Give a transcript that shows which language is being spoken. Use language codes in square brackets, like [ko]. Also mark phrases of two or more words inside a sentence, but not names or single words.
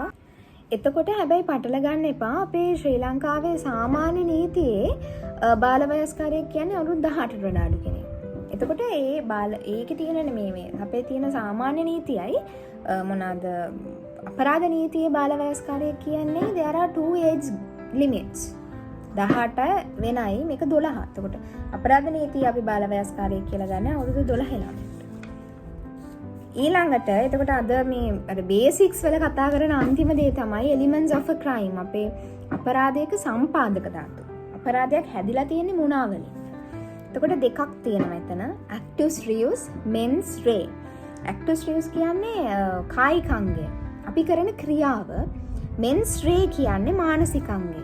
[si] එතකොට හැබැයි පටල ගන්න එපා. අපේ ශ්‍රී ලංකාවේ සාමාන්‍ය නීතියේ බාලවයස්කාරයෙක් කියන්නේ අවුරුදු 18ට වඩා අඩු කෙනෙක්. එතකොට ඒකේ තියෙන මේ අපේ තියෙන සාමාන්‍ය නීතියයි මොනවාද අපරාධ නීතියේ බාලවයස්කාරයෙක් කියන්නේ [en] there are two age limits [si] 18 වෙනයි මේක 12. එතකොට අපරාධ නීතිය අපි බාලවයස්කාරයෙක් කියලා ගන්න අවුරුදු 12 ළමයි. ඊළඟට එතකොට අද මේ අර බේසික්ස් වල කතා කරන අන්තිම දේ තමයි [en] elements of a crime. [si] අපේ අපරාධයක සම්පාදක ධාතු. අපරාධයක් හැදිලා තියෙන්නේ මොනවා වලින්ද? එතකොට දෙකක් තියෙනවා එතන. [la] actus reus, mens rea. actus reus [si] කියන්නේ කායික අංගය. අපි කරන ක්‍රියාව. [la] mens rea [si] කියන්නේ මානසික අංගය.